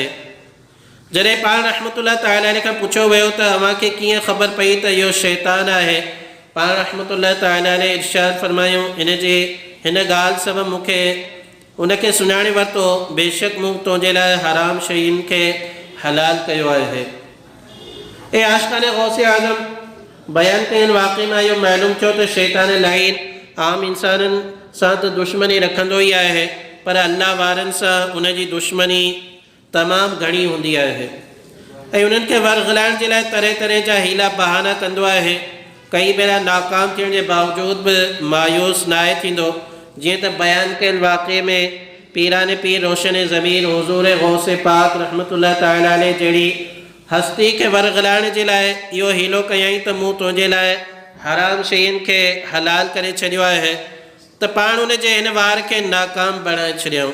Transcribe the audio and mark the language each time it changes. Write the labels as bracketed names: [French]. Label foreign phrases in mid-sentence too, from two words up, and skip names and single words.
[Sindhi] जॾहिं पाण रहमतुल्लाह ताला अलैहि खां पुछियो वियो त अव्हांखे कीअं ख़बर पई त इहो शैतान आहे, पाण रहमतुल्लाह ताला अलैहि इरशाद फरमायूं, हिन ॻाल्हि सबबु मूंखे उनखे सुञाणे वरितो, बेशक मूं तुंहिंजे लाइ हराम शयुनि खे हलाल कयो आहे. ए आशिक़ाने गौसे आज़म, بیان کین واقعی میں یہ معلوم چھو تو شیطان لعین عام انسانن ساتھ دشمنی رکھندو ہی آئے ہے پر اللہ وارن سا انہیں جی دشمنی تمام گھنی ہوندی آئے ہے ऐं उन्हनि खे वरगलाइण जे लाइ तरह तरह जा हीला बहाना कंदो आहे कई भेरा नाकाम थियण जे बावजूद बि मायूस न आहे थींदो जीअं त बयानु कयल वाक़े में पीराने पीर रोशन ज़मीर हुज़ूर गौस पाक रहमतुल्लाह ताला अलैह जहिड़ी हस्ती खे वरगलाइण जे लाइ इहो हीलो कयईं त मूं तुंहिंजे लाइ हराम शयुनि खे हलाल करे छॾियो आहे त पाण उन जे हिन वार खे नाकाम बणाए छॾियऊं।